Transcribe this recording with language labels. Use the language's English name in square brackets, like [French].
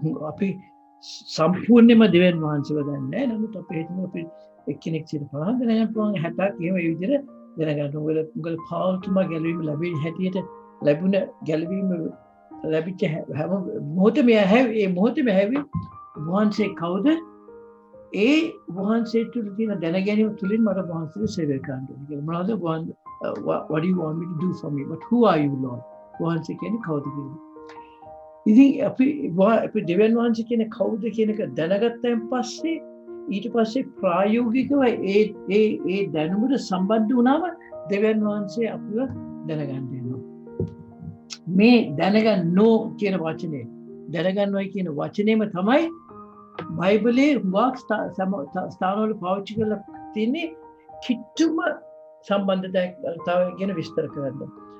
[Sinhala] අපි සම්පූර්ණයෙන්ම දෙවියන් වහන්සේව දන්නේ නැහැ. නමුත් අපි හිතනවා අපි එක්කෙනෙක් 50 දෙනෙක් පුළුවන් 60ක් එහෙම ඒ විදිහට දැනගන්න. උගල පාවුල්තුමා ගැලවීම ලැබෙන හැටියට ලැබුණ ගැලවීම ලැබිච්ච හැම මොහොතේම ඒ මොහොතේම හැවි වහන්සේ කවුද? ඒ වහන්සේ තුළ තියෙන දැනගැනීම තුළින් මට වහන්සේට සේවය කරන්න ඕනේ කියලා. මොනවද [English] what do you want me to do for me? But who are you, Lord? [Sinhala] වහන්සේ කියන්නේ කවුද කියලා. ඉතින් අපි දෙවියන් වහන්සේ කියන්නේ කවුද කියන එක දැනගත්තයින් පස්සේ ඊට පස්සේ ප්‍රායෝගිකව ඒ දැනුමට සම්බන්ධ වුණාම දෙවියන් වහන්සේ අපිව දැනගන්න වෙනවා. මේ දැනගන්නෝ කියන වචනේ දැනගන්නවයි කියන වචනේම තමයි බයිබලයේ හුඟක් ස්ථානවල පාවිච්චි කරලා තියෙන්නේ කිට්ටුම සම්බන්ධතාවය ගැන විස්තර කරන්න.